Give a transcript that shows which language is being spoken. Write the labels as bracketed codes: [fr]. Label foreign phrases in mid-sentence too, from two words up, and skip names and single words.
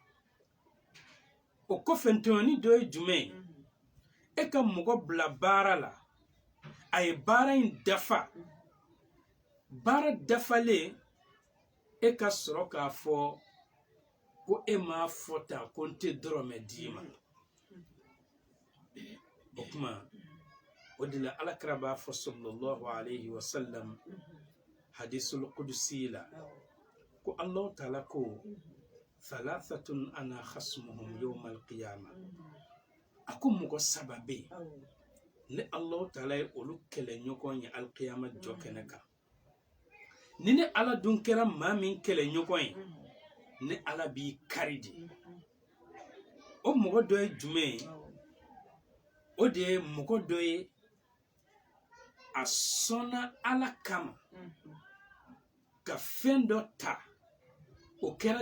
[bm] o kɔfɛ tɔɲɔni dɔ ye jumɛn ye e ka mɔgɔ bila baara la a ye baara in dafa baara dafalen e ka sɔrɔ k'a fɔ ko e m'a fɔ tan ko n tɛ dɔrɔmɛ d'i ma o kuma o de la alakira b'a fɔ [ar] صلى الله عليه وسلم [bm] hadisul qudusi la ko Allahu taala ko [ar] ثلاثة أنا خصمهم يوم القيامة [bm] a ko mɔgɔ saba bɛ yen ni Allahu taala ye olu kɛlɛɲɔgɔn ye al-qiyama jɔ kɛnɛ kan ni ne ala dun kɛra maa min kɛlɛɲɔgɔn ye ni ala b'i kari de o mɔgɔ dɔ ye jumɛn ye o de ye mɔgɔ dɔ ye a sɔnna ala kama ka fɛn dɔ ta o kɛra